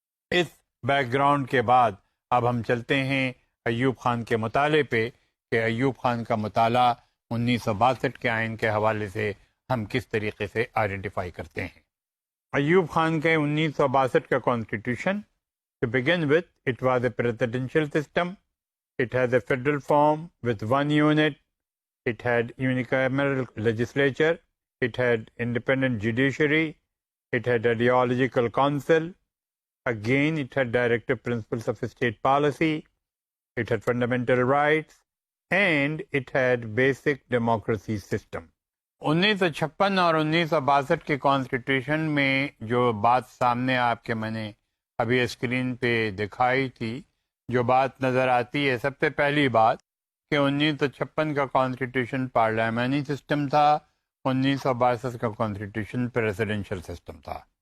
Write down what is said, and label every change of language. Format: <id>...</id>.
<ur>اس back ground کے بعد اب ہم چلتے ہیں ایوب خان کے مطالعے پہ کہ ایوب خان کا مطالعہ 1962 کے آئین کے حوالے سے ہم کس طریقے سے آئیڈینٹیفائی کرتے ہیں۔ ایوب خان کے 1962 کا constitution</ur> <en>to begin with, it was a presidential system. It has a federal form with one unit. It had unicameral legislature. It had independent judiciary. It had ideological council. Again, it had directive principles of state policy. It had fundamental rights. And it had basic democracy system.</en> <ur>1956 اور 1962 کے constitution میں جو بات سامنے آپ کے میں نے ابھی اسکرین پہ دکھائی تھی، جو بات نظر آتی ہے، سب سے پہلی بات کہ 1956 کا کانسٹیٹیوشن پارلیمانی سسٹم تھا، 1962 کا کانسٹیٹیوشن پریزیڈنشل سسٹم تھا۔</ur>